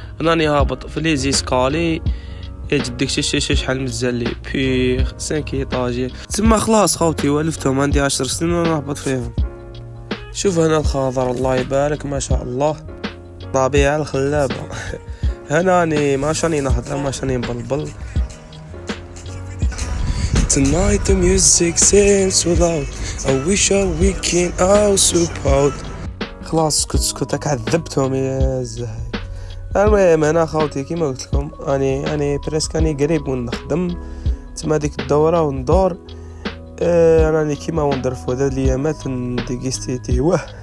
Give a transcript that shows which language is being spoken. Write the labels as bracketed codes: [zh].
[ar] راني هابط في لي زيسكالي يجدك شحال مزال لي بي 5 ايطاجي تما. خلاص خوتي ولفتهم عندي 10 سنين ونهبط فيهم. شوف هنا الخضر الله يبارك ما شاء الله طبيعة الخلابة. هناني ما شاني نهضر ما شاني نبلبل. [en] Tonight the music sounds so loud I wish a weekend I was so proud. [ar] خلاص اسكت عذبتهم يا زهاي. المهم انا خاوتي كيما قلت لكم اني بريسك اني قريب من نخدم تما ديك الدورة وندور. راني كيما وندر في هذا الايامات نديكستيتي واه.